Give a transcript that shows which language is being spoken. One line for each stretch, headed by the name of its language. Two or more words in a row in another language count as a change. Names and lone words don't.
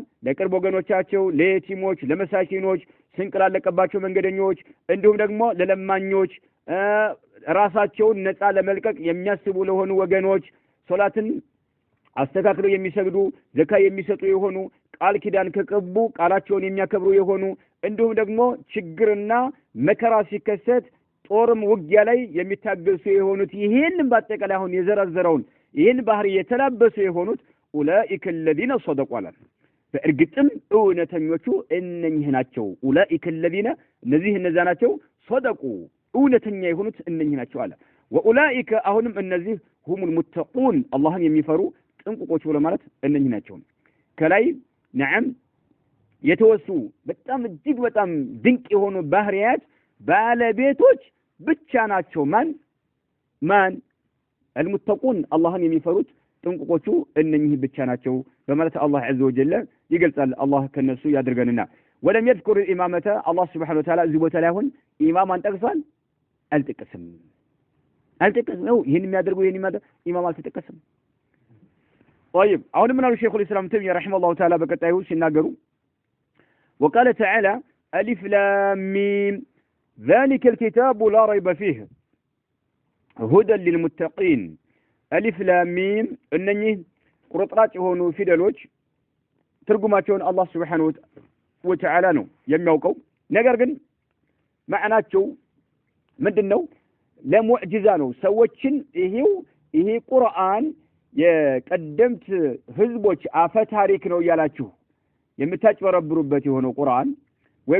Amharic: ለቅርብ ወገኖቻቸው ለየቲሞች ለመሳኪኖች ስንቅ ላለቀባቸው መንገደኞች እንዲሁም ደግሞ ለለማኞች ራሳቸውን ነፃ ለመልቀቅ የሚያስቡ ለሆኑ ወገኖች ሶላትን አስተካክለው የሚሰግዱ ዘካ የሚሰጡ የሆኑ ቃል ኪዳን ከቀቡ ቃላቸውን የሚያከብሩ የሆኑ እንዲሁም ደግሞ ችግርና መከራ ሲከሰት ጦርም ውጊያ ላይ የሚታገሱ የሆኑት ይሄን በአጠቃላይ አሁን የዘረዘረውን ይሄን ባህሪ የተላበሱ የሆኑት
Arabic: أولئك الذين صدقوا
Amharic: አለ በእርግጥም እውነተኞቹ እነኚህ ናቸው
Arabic: أولئك الذين
Amharic: እነዛ ናቸው صدቁ እውነተኛ የሆኑት እነኚህ ናቸው አለ ወኡላኢከ አሁንም እነዚህ
Arabic: هم المتقون
Amharic: አላህን የሚፈሩ ጥንቁቆች ብሎ ማለት እነኚህ ናቸው ከላይ نعم የተወሱ በጣም እጅግ በጣም ድንቅ የሆኑ ባህሪያት ባለቤቶች ብቻ ናቸው ማን المتقون አላህን የሚፈሩት ጥንቁቆቹ እነኚህ ብቻ ናቸው በማለት አላህ عز وجل ይገልጻል አላህ ከነሱ ያድርገንና
Arabic: ولم يذكر الإمامة الله سبحانه وتعالى
Amharic: እዚህ ቦታ ላይ አሁን ኢማማን ጠቅሷል አልጠቀሰም ነው ይሄን የሚያደርጉ ይሄን ኢማም አልተጠቀሰም طيب አሁን ምን አሉ
Arabic: شيخ الإسلام تيمية رحمه الله تعالى
Amharic: በቀጣዩ ሲናገሩ
Arabic: وقال تعالى الف لام ميم ذلك الكتاب لا ريب فيه هدى للمتقين
Amharic: አሊፍ ላም ሚም እነኚህ ቁርጥራጭ የሆኑ ፊደሎች ትርጉማቸውን አላህ
Arabic: سبحانه وتعالى
Amharic: ነው የሚያውቀው ነገር ግን ማዕናቸው ምንድነው ለሙዕጂዛ ነው ሰዎችን ይሄ ቁርአን የቀደምት ህዝቦች አፈ ታሪክ ነው ያላችሁ የምታጭበረብሩበት የሆነው ቁርአን ወይም